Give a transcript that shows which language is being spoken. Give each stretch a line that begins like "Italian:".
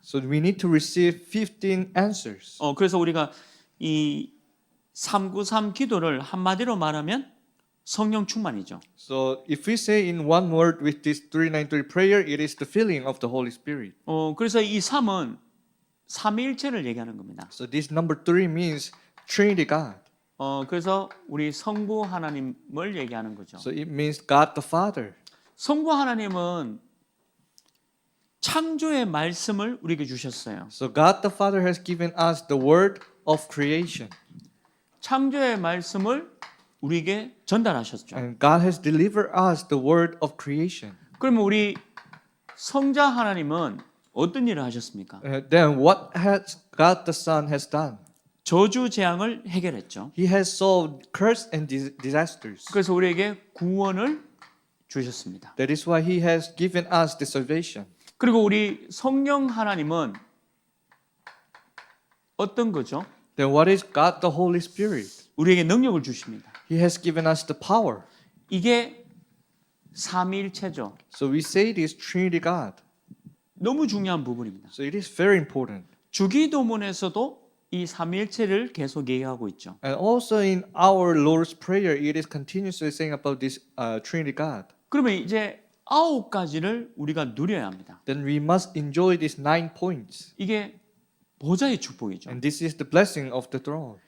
English: So we need to receive 15 answers.
Korean: 그래서 우리가 이 393 기도를 한마디로 말하면 성령 충만이죠.
English: So if we say in one word with this 393 prayer, it is the filling of the Holy Spirit.
Korean: 그래서 이 3은 삼위일체를 얘기하는 겁니다.
English: So this number 3 means Trinity God.
Korean: 그래서 우리 성부 하나님을 얘기하는 거죠.
English: So it means God the Father.
Korean: 성부 하나님은 창조의 말씀을 우리에게 주셨어요.
English: So God the Father has given us the word of creation.
Korean: 창조의 말씀을 우리에게 전달하셨죠.
English: And God has delivered us the word of creation.
Korean: 그러면 우리 성자 하나님은 어떤 일을 하셨습니까?
English: Then what has God the Son has done?
Korean: 저주 재앙을 해결했죠.
English: He has solved curse and disasters.
Korean: 그래서 우리에게 구원을 주셨습니다.
English: That is why He has given us the salvation.
Korean: 그리고 우리 성령 하나님은 어떤 거죠?
English: Then what is God the Holy Spirit?
Korean: 우리에게 능력을 주십니다.
English: He has given us the power.
Korean: 이게 삼위일체죠.
English: So we say this Trinity God.
Korean: 너무 중요한 부분입니다.
English: So it is very important.
Korean: 주기도문에서도 이 삼위일체를 계속 얘기하고 있죠.
English: And also in our Lord's Prayer, it is continuously saying about this Trinity God.
Korean: 그러면 이제 9가지를 우리가 누려야 합니다.
English: Then we must enjoy these 9 points.
Korean: 이게 보좌의 축복이죠.
English: And this is the blessing of the throne.